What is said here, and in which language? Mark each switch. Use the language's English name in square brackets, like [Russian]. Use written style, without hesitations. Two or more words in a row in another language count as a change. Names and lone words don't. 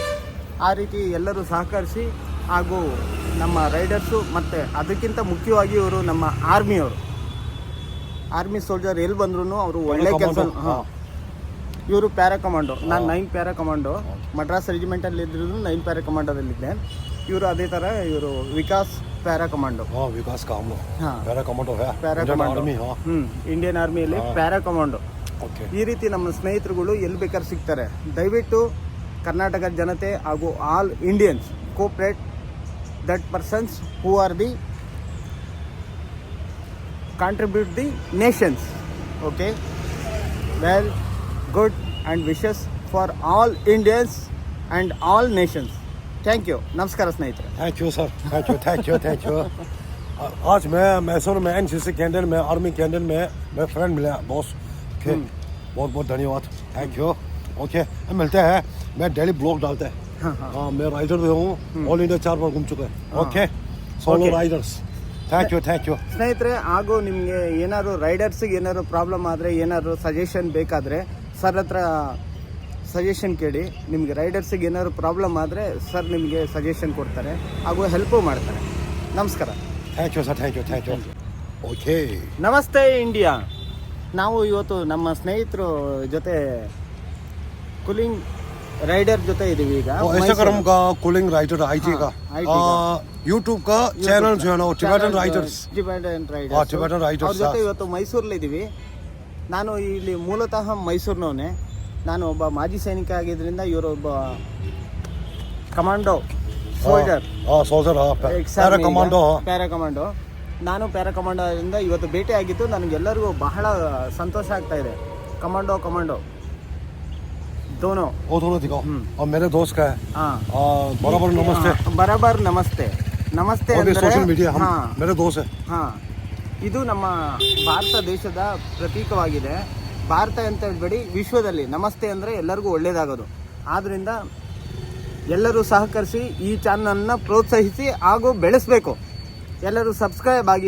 [Kannada] ಆ ರೀತಿ ಎಲ್ಲರೂ ಸಹಕರಿಸಿ ಹಾಗೂ ನಮ್ಮ ರೈಡರ್ಸು ಮತ್ತು ಅದಕ್ಕಿಂತ ಮುಖ್ಯವಾಗಿ ಇವರು ನಮ್ಮ [English] army soldier [Kannada] ಎಲ್ಲಿ ಬಂದ್ರೂ ಅವರು ಒಳ್ಳೆ ಕೆಲಸ. ಇವರು [English] para commando, [Kannada] ನಾನು 9 [English] para commando [Kannada] ಮಡ್ರಾಸ್ ರೆಜಿಮೆಂಟಲ್ಲಿ ಇದ್ರೂ 9 ಪ್ಯಾರಾ ಕಮಾಂಡೋದಲ್ಲಿದ್ದೆ. ಇವರು ಅದೇ ಥರ ಇವರು ವಿಕಾಸ್ [English] para commando. [Hindi] विकास का हम लोग [English] para commando [Hindi] है [English] para commando [Kannada] ಇಂಡಿಯನ್ ಆರ್ಮಿಯಲ್ಲಿ [English] para commando. [Kannada] ಈ ರೀತಿ ನಮ್ಮ ಸ್ನೇಹಿತರುಗಳು ಎಲ್ಲಿ ಬೇಕಾದ್ರೆ ಸಿಗ್ತಾರೆ. ದಯವಿಟ್ಟು ಕರ್ನಾಟಕದ ಜನತೆ ಹಾಗೂ [English] all Indians cooperate that persons who are the contribute the nations. okay well good and wishes for all Indians and all nations. thank you. [Kannada] ನಮಸ್ಕಾರ ಸ್ನೇಹಿತರೆ. [English] thank you sir. thank you. [Hindi] आज मैं मैसूर में एनसीसी कैंटीन में आर्मी कैंटीन में मेरे फ्रेंड मिला बॉस. ओके बहुत धन्यवाद. [English] thank you. [Hindi] ओके मिलते हैं. मैं [English] daily blog [Hindi] डालते हैं. हाँ मैं राइडर भी हूँ. [English] all India [Hindi] 4 बार घूम चुके हैं. [English] okay solo riders. thank you [Kannada] ಸ್ನೇಹಿತರೆ. ಹಾಗೂ ನಿಮಗೆ ಏನಾದ್ರು ರೈಡರ್ಸಿಗೆ ಏನಾದ್ರು ಪ್ರಾಬ್ಲಮ್ ಆದರೆ ಏನಾದ್ರು ಸಜೆಷನ್ ಬೇಕಾದರೆ ಸರ್ ಹತ್ರ ಸಜೆಷನ್ ಕೇಳಿ. ನಿಮಗೆ ರೈಡರ್ಸಿಗೆ ಏನಾದ್ರು ಪ್ರಾಬ್ಲಮ್ ಆದರೆ ಸರ್ ನಿಮಗೆ ಸಜೆಷನ್ ಕೊಡ್ತಾರೆ ಹಾಗೂ ಹೆಲ್ಪು ಮಾಡ್ತಾರೆ. ನಮಸ್ಕಾರ. [English] thank you sir. thank you. okay [Kannada] ನಮಸ್ತೆ ಇಂಡಿಯಾ. ನಾವು ಇವತ್ತು ನಮ್ಮ ಸ್ನೇಹಿತರು ಜೊತೆ ಕೂಲಿಂಗ್ ರೈಡರ್ ಜೊತೆ ಇದ್ದೀವಿ. ಈಗ [Hindi] इंस्टाग्राम का कूलिंग राइडर आईटी का यूट्यूब का चैनल जो है ना टिबेटन राइडर्स [Kannada] ಅವ್ರ ಜೊತೆ ಇವತ್ತು ಮೈಸೂರಲ್ಲಿ ಇದ್ದೀವಿ. ನಾನು ಇಲ್ಲಿ ಮೂಲತಃ ಮೈಸೂರಿನವನೇ. ನಾನು ಒಬ್ಬ ಮಾಜಿ ಸೈನಿಕ ಆಗಿದ್ದರಿಂದ ಇವರು ಒಬ್ಬ [English] commando soldier para commando. [Kannada] ನಾನು ಪ್ಯಾರಾ ಕಮಾಂಡೋದಿಂದ ಇವತ್ತು ಭೇಟಿ ಆಗಿದ್ದು ನನಗೆಲ್ಲರಿಗೂ ಬಹಳ ಸಂತೋಷ ಆಗ್ತಾ ಇದೆ. [Hindi] ಕಮಾಂಡೋ दोनों दिखाओ. और मेरे दोस्त का है. बराबर नमस्ते ಅಂದರೆ [English] social media [Hindi] मेरे दोस्त है. [Kannada] ಇದು ನಮ್ಮ ಭಾರತ ದೇಶದ ಪ್ರತೀಕವಾಗಿದೆ. ಭಾರತ ಅಂತ ಹೇಳ್ಬೇಡಿ, ವಿಶ್ವದಲ್ಲಿ ನಮಸ್ತೆ ಅಂದರೆ ಎಲ್ಲರಿಗೂ ಒಳ್ಳೆಯದಾಗೋದು. ಆದ್ದರಿಂದ ಎಲ್ಲರೂ ಸಹಕರಿಸಿ ಈ ಚಾನಲನ್ನು ಪ್ರೋತ್ಸಾಹಿಸಿ ಹಾಗೂ ಬೆಳೆಸಬೇಕು. ಎಲ್ಲರೂ ಸಬ್ಸ್ಕ್ರೈಬ್ ಆಗಿ.